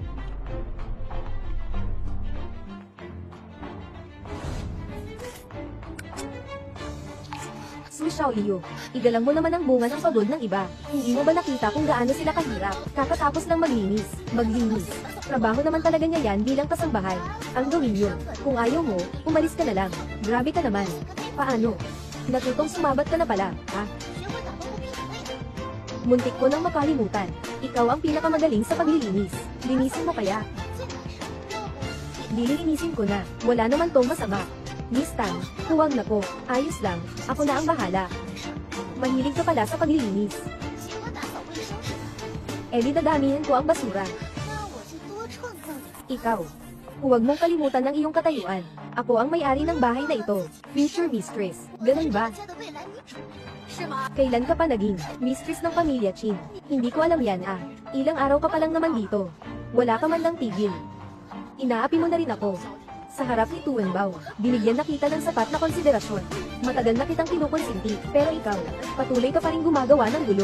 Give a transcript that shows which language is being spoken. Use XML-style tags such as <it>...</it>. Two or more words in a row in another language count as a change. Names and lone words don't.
<tl>Su Xiaoliu, igalang mo naman ang bunga ng pagod ng iba. Hindi mo ba nakita kung gaano sila kahirap? Kakatapos lang maglinis. Trabaho naman talaga niya yan bilang kasambahay. Ang gawin yun. Kung ayaw mo, umalis ka na lang. Grabe ka naman. Paano? Natutong sumabat ka na pala, ha?</tl> <zh>学会打抱不平衡呀。</zh> <tl>Muntik ko nang makalimutan. Ikaw ang pinakamagaling sa paglilinis. Linisin mo kaya?</tl> <zh>最好是让我</zh> <tl>Dililinisin ko na. Wala naman tong masama. Miss Tang, huwag na po. Ayos lang. Ako na ang bahala. Mahilig ka pala sa paglilinis.</tl> <zh>喜欢打扫卫生是吧？</zh> <tl>Eh di dadamihan ko ang basura.</tl> <zh>那我就多创造点。</zh> <tl>Ikaw. Huwag mong kalimutan ang iyong katayuan. Ako ang may-ari ng bahay na ito.</tl> <en>Future mistress.</en> <tl>Ganun ba?</tl> <zh>家的未来女主是吗？</zh> <tl>Kailan ka pa naging mistress ng pamilya Chin? Hindi ko alam yan ah. Ilang araw ka pa lang naman dito. Wala ka man lang tigil. Inaapi mo na rin ako. Sa harap ni Tuwenbao, binigyan na kita ng sapat na konsiderasyon. Matagal na kitang kinukonsinti, pero ikaw, patuloy ka pa rin gumagawa ng gulo.</tl>